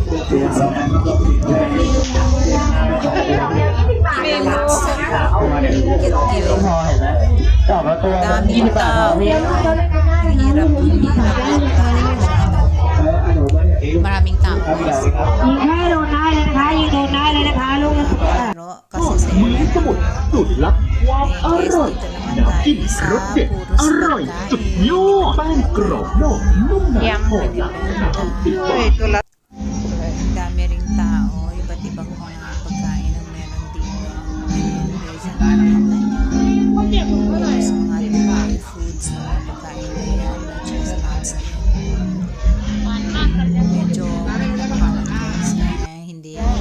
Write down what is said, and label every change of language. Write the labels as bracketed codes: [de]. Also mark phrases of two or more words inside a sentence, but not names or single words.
[tl] Daming tao. Ang hirap maglahi masyado. Maraming tao guys. [th] ยิงแค่โดนได้เลยนะคะยิงโดนได้เลยนะคะลูกกระสุน [tl] Pero kasi sa event, [th] สมุดสูตรลับความอ [tl] guys, [th] ร่อย [tl] dito naman [th] น้ำจิ้ม [tl] tayo sa [th] รสเด็ด [tl] puros [th] อร่อยสุด [tl] pagkain. [th] ยอดแป้งกรอบนอกนุ่มในหอม30 บาท [tl] Ang dami ring tao, iba't ibang mga pagkain ang meron dito. Ayan guys, ang mga sa mga [en] Thai foods [tl] na mga pagkain na yan, chestnuts din. Medyo nakakalat guys, kaya hindi